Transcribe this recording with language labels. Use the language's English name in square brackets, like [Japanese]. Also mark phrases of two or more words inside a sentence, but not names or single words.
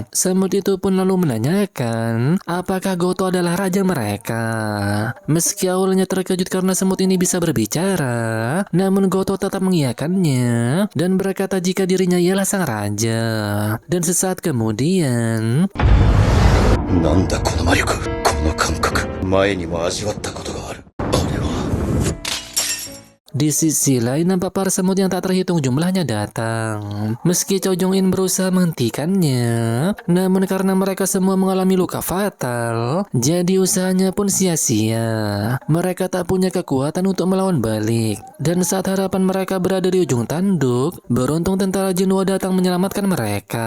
[Indonesian] Semut itu pun lalu menanyakan apakah Goto adalah raja mereka. Meski awalnya terkejut karena semut ini bisa berbicara, namun Goto tetap mengiyakannya dan berkata jika dirinya ialah sang raja. Dan sesaat kemudian, [Japanese] なんだこの魔力、この感覚、前にも味わったことがある。あれは [Indonesian] di sisi lain nampak para semut yang tak terhitung jumlahnya datang. Meski Chow Jong In berusaha menghentikannya, namun karena mereka semua mengalami luka fatal, jadi usahanya pun sia-sia. Mereka tak punya kekuatan untuk melawan balik. Dan saat harapan mereka berada di ujung tanduk, beruntung tentara Jinwo datang menyelamatkan mereka.